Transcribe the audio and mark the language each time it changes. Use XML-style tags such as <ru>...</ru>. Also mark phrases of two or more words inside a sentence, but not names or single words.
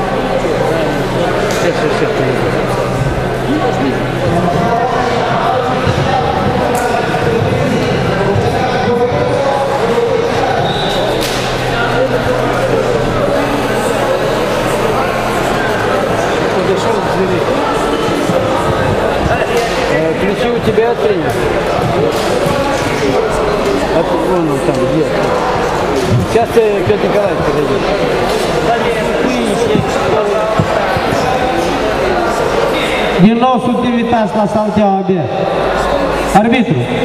<ru>Сейчас придет. Подошел к двери. Ключи у тебя от тренера? Вон он там, где? Сейчас Петр Николаевич подойдет.</ru> <ro>Din nou sunt invitați la Salteaua B. Arbitru.</ro>